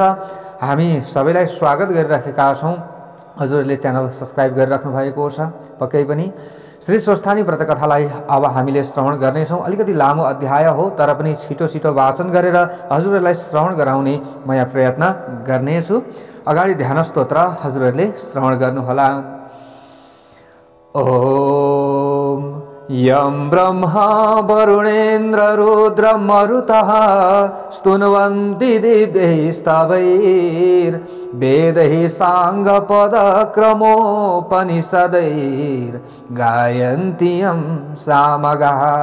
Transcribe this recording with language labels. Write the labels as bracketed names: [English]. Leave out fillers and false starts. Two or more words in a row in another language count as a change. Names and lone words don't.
[Nepali] हामी सबैलाई स्वागत गरिराखेका छौं। हजुरहरूले च्यानल सब्स्क्राइब गरिराख्नु भएको छ। पक्कै पनि श्री स्वस्थानी व्रत कथालाई अब हामीले श्रवण गर्नेछौँ। अलिकति लामो अध्याय हो, तर पनि छिटो वाचन गरेर हजुरहरूलाई श्रवण गराउने म प्रयत्न गर्नेछु। अगाडि ध्यान स्तोत्र हजुरहरूले श्रवण गर्नुहोला। [Sanskrit] ओम यं ब्रह्मा वरुणेन्द्र रुद्र मरुतः स्तुन्वन्ति दिव्यैस्तवैर्वेदैः साङ्गपदक्रमोपनिषदैर्गायन्ति यं सामगाः।